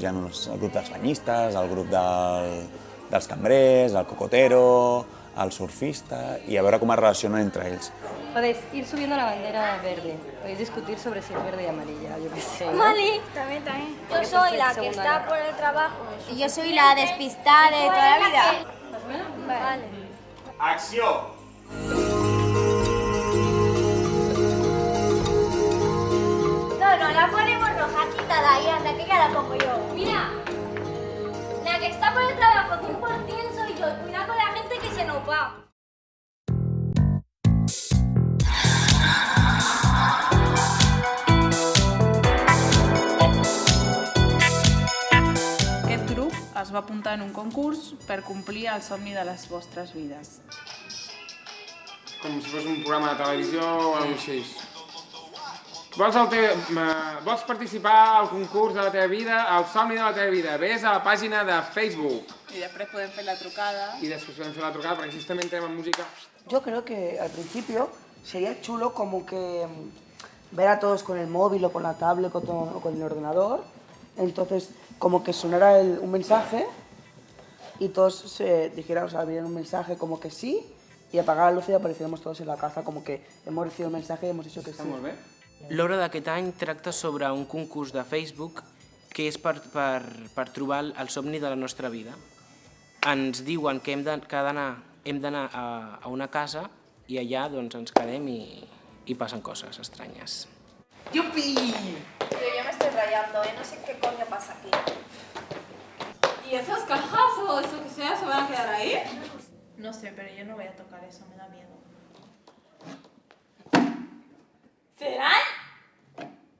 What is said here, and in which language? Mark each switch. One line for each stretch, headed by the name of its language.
Catalan: Hi ha el grup dels banyistes, el grup dels cambrers, el cocotero, el surfista,
Spanish: y a veure cómo es relacionan entre ells. Podéis ir subiendo la bandera verde, podéis discutir sobre si es verde y amarilla, yo qué sé, ¿no? Vale, también. Yo soy la que está por el trabajo. Y yo soy la despistada de toda la vida. Vale. ¡Acción! No, la ponemos roja, quítada ahí, anda, que ya la pongo yo. Mira, la que está por el trabajo 100% soy yo. Cuidado con la gente que se nos va.
Catalan: Aquest grup es va apuntar en un concurs per complir el somni de les vostres vides. Com si fos un programa de televisió o alguna cosa així. Vols participar al concurs de la teva vida, al somni de la teva vida? Ves a la pàgina de Facebook. I després podem fer la trucada.
Spanish: Y después
Catalan: podem fer la trucada,
Spanish: porque así también tenemos música. Yo creo que al principio sería chulo como que ver a todos con el móvil o con la tablet o con el ordenador. Entonces, como que sonara un mensaje y todos dijeran, o sea, vieron un mensaje como que sí, y apagar la luz y apareciéramos todos en la casa, como que hemos recibido el mensaje y hemos dicho que sí.
Catalan: Molt bé. L'obra d'aquest any tracta sobre un concurs de Facebook que és per trobar el somni de la nostra vida. Ens diuen que hem d'anar a una casa i allà ens quedem i passen coses estranyes.
Spanish: ¡Yupi! Pero yo me estoy rayando, no sé qué coño pasa aquí. ¿Y esas cajas o eso que sea se van a quedar ahí? No sé, pero yo no voy a tocar eso, me da miedo. ¿Serán?